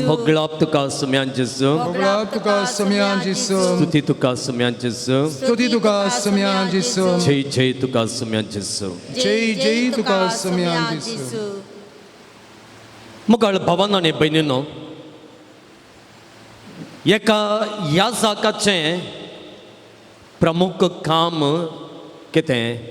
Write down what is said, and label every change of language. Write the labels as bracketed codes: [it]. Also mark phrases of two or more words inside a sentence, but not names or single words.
[kok] होगळाप तुका सम्या जेजू. Oglap tuka semia Jesu. स्तुती तुका सम्या जेजू. Stuti tuka semia Jesu. जय जय तुका सम्या जेजू. जय जय तुका semia Jesu. मुगाळ भावांनो आनी भयणींनो, एका याजकाचें प्रमुख काम कितें?